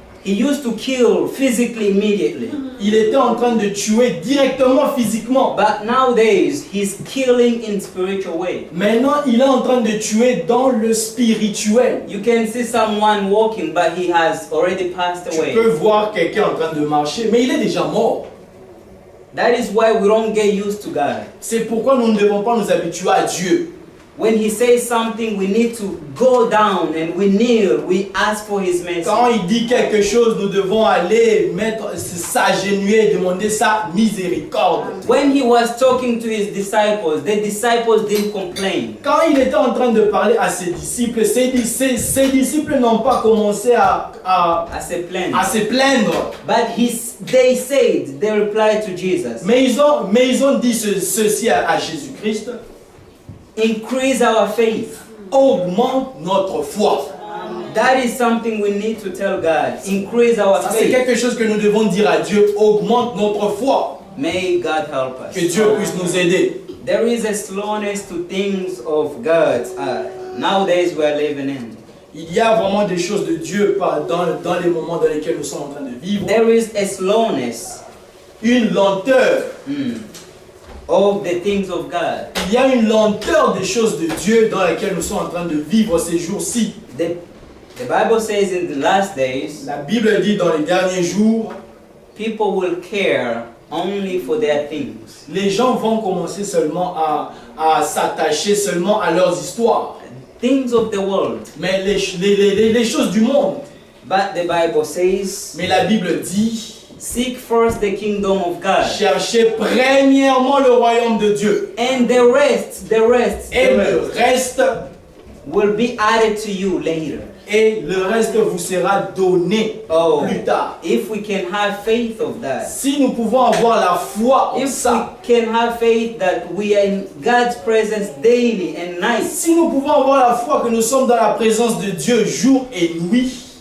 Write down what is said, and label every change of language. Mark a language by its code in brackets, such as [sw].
[en] He used to kill physically immediately. [fr] Il était en train de tuer directement physiquement. [en] But nowadays, he's killing in spiritual way. [fr] Maintenant, il est en train de tuer dans le spirituel. [en] You can see someone walking, but he has already passed [fr] Tu [en] away. [fr] peux voir quelqu'un en train de marcher, mais il est déjà mort. [en] That is why we don't get used to God. [fr] C'est pourquoi nous ne devons pas nous habituer à Dieu. [en] When he says something, we need to go down and we kneel, we ask for his mercy. [fr] Quand il dit quelque chose, nous devons aller s'agenouiller et demander sa miséricorde. [en] When he was talking to his disciples, the disciples didn't complain. [fr] Quand il était en train de parler à ses disciples, ses disciples n'ont pas commencé à se plaindre. [en] But they said, they replied to Jesus, [fr] Mais ils ont dit ceci à Jésus-Christ. [en] increase our faith. [fr] Augmente notre foi. [en] That is something we need to tell God. Increase our [fr] Ça, c'est [en] faith. [fr] quelque chose que nous devons dire à Dieu. Augmente notre foi. [en] May God help us. [fr] Que Dieu puisse nous aider. [en] There is a slowness to things of God nowadays we are living in. [fr] Il y a vraiment des choses de Dieu dans les moments dans lesquels nous sommes en train de vivre. [en] There is a slowness [fr] Une lenteur. [en] of the things of God. [fr] Il y a une lenteur des choses de Dieu dans lesquelles nous sommes en train de vivre ces jours-ci. [en] The Bible says in the last days, [fr] La Bible dit dans les derniers jours, [en] people will care only for their things. [fr] les gens vont commencer seulement à s'attacher seulement à leurs histoires. [en] Things of the world. [fr] Mais les choses du monde. [en] But the Bible says, [fr] Mais la Bible dit, [en] seek first the kingdom of God. [fr] cherchez premièrement le royaume de Dieu. [en] And the rest [fr] Et le reste, [en] will be added to you later. [fr] et le reste vous sera donné Oh, plus tard. [en] if we can have faith of that. [fr] Si nous pouvons avoir la foi en [en] If [fr] ça, [en] we can have faith that we are in God's presence daily and night. [fr] si nous pouvons avoir la foi que nous sommes dans la présence de Dieu jour et nuit,